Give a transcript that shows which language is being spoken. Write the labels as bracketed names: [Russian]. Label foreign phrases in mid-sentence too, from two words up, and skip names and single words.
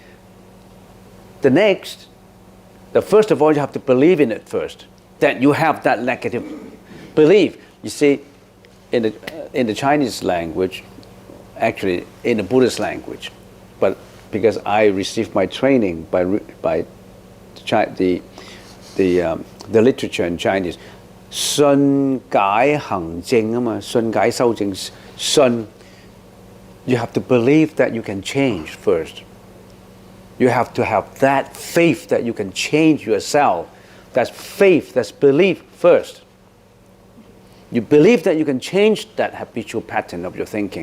[English] The first of all, you have to believe in it first, that you have that negative belief. You see, in the Chinese language, actually in the Buddhist language, but because I received my training by the literature in Chinese, [Chinese] 信解行證啊嘛，信解修證，信 [English] you have to believe that you can change first. You have to have that faith that you can change yourself. That's faith, that's belief first. You believe that you can change that habitual pattern of your thinking.